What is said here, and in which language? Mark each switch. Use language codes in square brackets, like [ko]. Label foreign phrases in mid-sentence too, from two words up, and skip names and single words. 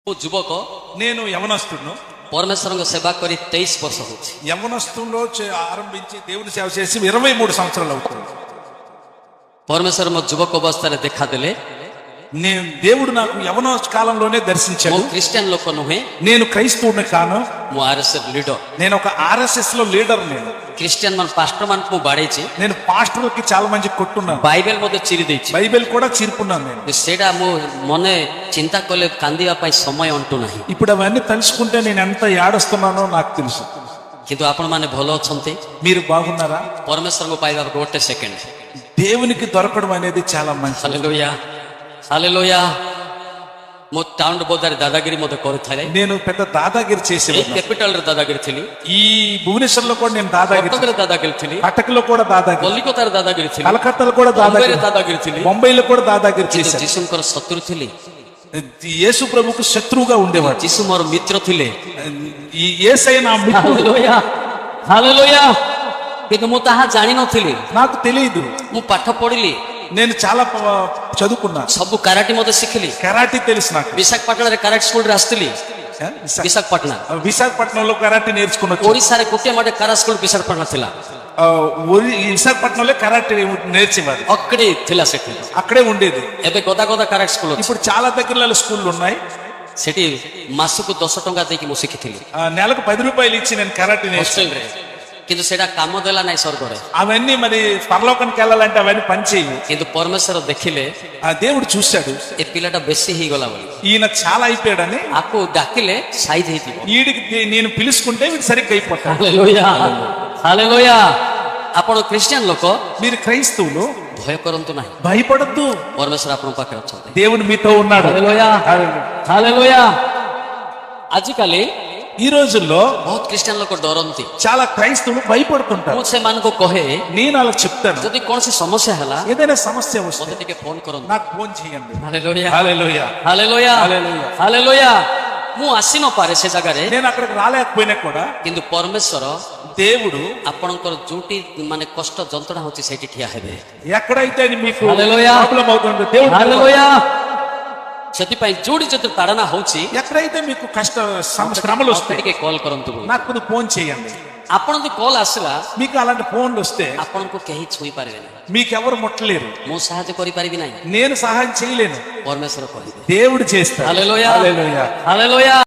[or] ଯୁବକ [te] నేను యవనస్తుడును [or] ପରମେଶ୍ୱରଙ୍କ ସେବା କରି 23 ବର୍ଷ ହେଉଛି। [te] యవనస్తుల్లో ఆరంభించి దేవుని సేవ చేసి 23 సంవత్సరాలు అవుతుంది। [or] ପରମେଶ୍ୱର ମୋ ଯୁବକ ଅବସ୍ଥାରେ ଦେଖାଦେଲେ। [te] నేను దేవుడు నాకు యవన కాలంలోనే దర్శించాడు। [or] ମୁଁ ଖ୍ରୀଷ୍ଟିଆନ ଲୋକ ନୁହେଁ, [te] నేను క్రైస్తవుని కాను, [or] ମୁଁ ఆర్ఎస్ఎస్ లీడర్। [te] నేను ఒక ఆర్ఎస్ఎస్ లో లీడర్। నేను [or] ଖ୍ରୀଷ୍ଟିଆନ ମାନେ ପାଷ୍ଟର ମାନଙ୍କୁ ମୁଁ ବାଡେଇଛି, [te] నేను పాస్టర్లకి చాలా మంది కొట్టున్నాను, [or] ବାଇବେଲ ମଧ୍ୟ ଚିରି ଦେଇଛି, [te] బైబిల్ కూడా చీర్పున్నాను। నేను [or] ସେଇଟା ମୁଁ ମନେ ଚିନ୍ତା କଲେ କାନ୍ଦିବା ପାଇଁ ସମୟ ଅଣ୍ଟୁ ନାହିଁ। [te] ఇప్పుడు అవన్నీ తలుచుకుంటే నేను ఎంత ఏడుస్తున్నానో నాకు తెలుసు। [or] କିନ୍ତୁ ଆପଣମାନେ ଭଲ ଅଛନ୍ତି? [te] మీరు బాగున్నారా? [or] ପରମେଶ୍ୱରଙ୍କୁ ପାଇବାକୁ ଗୋଟେ ସେକେଣ୍ଡ, [te] దేవునికి దొరకడం అనేది చాలా మంచిది। [or] ହାଲେଲୁୟା ହାଲେଲୁୟା। ମୋ ଟାଉନ ବଜାରରେ ଦାଦାଗିରି ମଧ୍ୟ କରିଥାଏ। [te] నేను పెద్ద దాదాగిరి [or] ଏଇ [te] చేసేవాడిని। [or] କ୍ୟାପିଟାଲରେ ଦାଦାଗିରି ଥିଲି, [te] ఈ భువనేశ్వర్లో కూడా నేను దాదాగిరి, [or] କଟକରେ ଦାଦାଗିରି ଥିଲି, [te] కటక్లో కూడా దాదాగిరి, [or] କଲିକତାରେ ଦାଦାଗିରି ଥିଲି, [te] కలకత్తాలో కూడా [or] ବମ୍ବେରେ [te] దాదాగిరి, [or] ଦାଦାଗିରି ଥିଲି, [te] బొంబాయిలో కూడా దాదాగిరి [or] କିନ୍ତୁ [te] చేశాను। [or] ଯୀଶୁଙ୍କର ଶତ୍ରୁ ଥିଲି। [te] యేసు ప్రభుకు శత్రువుగా ఉండేవాడు। [or] ଯୀଶୁ ମୋର ମିତ୍ର ଥିଲେ। [te] ఈ యేసయ్య నా మిత్రుడు। [or] ହାଲେଲୁୟା ହାଲେଲୁୟା। କିନ୍ତୁ ମୁଁ ତାହା ଜାଣିନଥିଲି। [te] నాకు తెలియదు, [or] ମୁଁ ପାଠ ପଢିଲି, [te] నేను చాలా చదువుకున్నా, [or] ସବୁ କାରାଟି ମଧ୍ୟ ଶିଖିଲି। [te] కరాటీ తెలుసు నాకు। [or] ବିଶାଖାପାଟଣାରେ କାରାଟି ସ୍କୁଲରେ ଆସିଥିଲି। ବିଶାଖାପାଟଣା [te] విశాఖపట్నంలో కరాటీ నేర్చుకున్నా। [or] ଓଡ଼ିଶାରେ ଗୋଟିଏ ମାଟେ କାରା ସ୍କୁଲ ବିଶାଖାପାଟଣା ଥିଲା। [te] విశాఖపట్నంలో కరాటీ నేర్చేవారు, [or] ଅକଡି ଥିଲା ସେଠି। [te] అక్కడే ఉండేది। [or] ଏବେ ଗଦା ଗଦା କାରାଟି ସ୍କୁଲ ଅଛି। [te] ఇప్పుడు చాలా దగ్గరలో స్కూళ్ళు ఉన్నాయి। [or] ସେଠି ମାସକୁ 10 ଟଙ୍କା ଦେଇକି ମୁଁ ଶିଖିଥିଲି [te] నెలకు 10 రూపాయలు ఇచ్చి నేను కరాటీ నేర్చుకున్నాను। [or] ହଷ୍ଟେଲରେ। କିନ୍ତୁ ସେଇଟା କାମ ଦେଲା ନାହିଁ ସ୍ୱର୍ଗରେ। [te] అవన్నీ మరి పరలోకానికి వెళ్ళాలంటే అవన్నీ పనిచేయవు। [or] କିନ୍ତୁ ପରମେଶ୍ୱର ଦେଖିଲେ [te] ఆ దేవుడు చూశాడు, [or] ଏ ପିଲାଟା ବେଶୀ ହେଇଗଲା ବୋଲି, [te] ఈయన చాలా అయిపోయాడని, [or] ଆକୁ ଡାକିଲେ ସାଇଜ ହେଇଯିବ। [te] వీడికి నేను పిలుచుకుంటే వీడు సరిగ్గా అయిపోతాడు। [or] ହାଲେଲୁୟା ହାଲେଲୁୟା। ଆପଣ ଖ୍ରୀଷ୍ଟିଆନ ଲୋକ [te] మీరు క్రైస్తవులు [or] ଭୟ କରନ୍ତୁ ନାହିଁ, [te] భయపడద్దు, [or] ପରମେଶ୍ୱର ଆପଣଙ୍କ ପାଖରେ ଅଛନ୍ତି। [te] దేవుడు మీతో ఉన్నాడు। [or] ହାଲେଲୁୟା ହାଲେଲୁୟା। ଆଜିକାଲି [te] ఈ రోజుల్లో [or] ବହୁତ ଖ୍ରୀଷ୍ଟିଆନ ଲୋକ ଡରନ୍ତି। [te] చాలా క్రైస్తవులు భయపడుతుంటారు। [or] ମୁଁ ସେମାନଙ୍କୁ କହେ, [te] నేను అలా చెప్తాను, [or] ଯଦି କୌଣସି ସମସ୍ୟା ହେଲା [te] ఏదైనా సమస్య వస్తే [or] ମତେ ଟିକେ ଫୋନ କରନ୍ତୁ। [te] నాకు ఫోన్ చేయండి। [or] ହାଲେଲୁୟା [te] హల్లెలూయా [or] ହାଲେଲୁୟା ହାଲେଲୁୟା। ହାଲେଲୁୟା। ମୁଁ ଆସି ନପାରେ ସେ ଜାଗାରେ, [te] నేను అక్కడికి రాలేకపోయినా కూడా [or] କିନ୍ତୁ ପରମେଶ୍ୱର [te] దేవుడు [or] ଆପଣଙ୍କର ଯୋଉଠି ମାନେ କଷ୍ଟ ଯନ୍ତ୍ରଣା ହଉଛି ସେଇଠି ଠିଆ ହେବେ। [te] ఎక్కడైతే మీకు హల్లెలూయా ప్రాబ్లం అవుతుందో దేవుడు, [or] ହାଲେଲୁୟା। ସେଥିପାଇଁ ଯୋଉଠି ଯଦି ତାଡ଼ନା ହଉଛି [te] ఎక్కడైతే మీకు శ్రమలు [or] ମତେ [te] వస్తాయి [or] ଟିକେ କଲ୍ କରନ୍ତୁ। [te] నాకు ఫోన్ చేయండి। [or] ଆପଣ ଯଦି କଲ୍ ଆସିଲା, [te] మీకు అలాంటి ఫోన్లు వస్తే [or] ଆପଣଙ୍କୁ କେହି ଛୁଇଁ ପାରିବେନି, [te] మీకెవరు ముట్టలేరు, [or] ମୁଁ ସାହାଯ୍ୟ କରିପାରିବି ନାହିଁ, [te] నేను సహాయం చేయలేను, [or] ପରମେଶ୍ୱର କହିବେ। [te] దేవుడు చేస్తాడు। [or] ହାଲେଲୁୟା [te] హల్లెలూయా। [or] ହାଲେଲୁୟା।